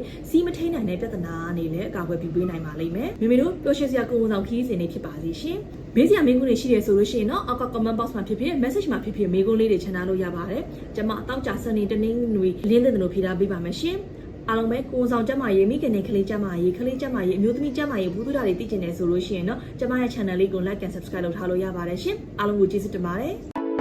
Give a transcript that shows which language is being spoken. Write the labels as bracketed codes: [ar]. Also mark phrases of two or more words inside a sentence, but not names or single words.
[my] စီးမထိန်နိုင်တဲ့ပြဿနာအနေနဲ့အကာအကွယ်ပြုပေးနိုင်ပါလိမ့်မယ်မမေတို့ပျော်ရွှင်စရာကိုယ်ဝန်ဆောင်ခီးစဉ်လေးဖြစ်ပါစေရှင်မေးစရာမေးခွန်းတွေရှိရဆိုလို့ရှိရင်တော့အောက်က [en] comment box [my] မှာဖြစ်ဖြစ် message မှာဖြစ်ဖြစ်မေးခွန်းလေးတွေချန်ထားလို့ရပါတယ်ကျွန်မတောက်ကြစနေတနင်္ဂနွေလင်းတဲ့တို့ဖြေထားပေးပါမယ်ရှင်အားလုံးပဲကိုယ်ဆောင်ကျမရေးမိခင်နဲ့ကလေးကျမရေးကလေးကျမရေးအမျိုးသမီးကျမရေးဘူးသူတာတွေသိကျင်တယ်ဆိုလို့ရှိရင်တော့ကျမရဲ့ channel လေးကို [en] like and subscribe [my] လုပ်ထားလို့ရပါတယ်ရှင်အားလုံးကိုကျေးဇူးတင်ပါတယ်